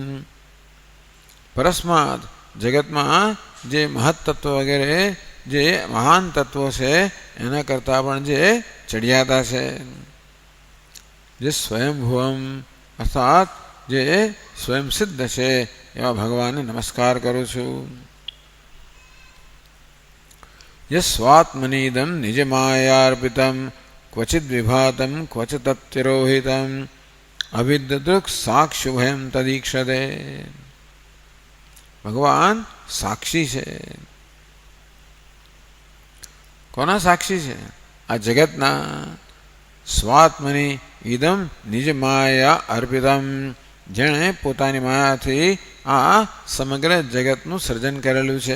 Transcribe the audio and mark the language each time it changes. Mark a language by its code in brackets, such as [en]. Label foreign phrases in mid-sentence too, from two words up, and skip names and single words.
[gu] પરસ્માત જગતમાં જે મહત્તત્વ વગેરે જે મહાન તત્વો છે એના કરતાં પણ જે ચડિયાતા છે. જે સ્વયંભુવમ અર્થાત જે સ્વયં સિદ્ધ છે એવા ભગવાનને નમસ્કાર કરું છું. [sa] યસ્વાત્મનીદમ નિજ માયાર્પિતમ क्वचिद् विभातं क्वच तत्तिरोहितम् अविद्दृक् साक्षुभयं तदीक्षते. [gu] ભગવાન સાક્ષી છે. કોના સાક્ષી છે? આ જગતના. [sa] સ્વાત્મની ઇદમ નિજ માયા અર્પિતમ, [gu] જેણે પોતાની માયાથી આ સમગ્ર જગતનું સર્જન કરેલું છે.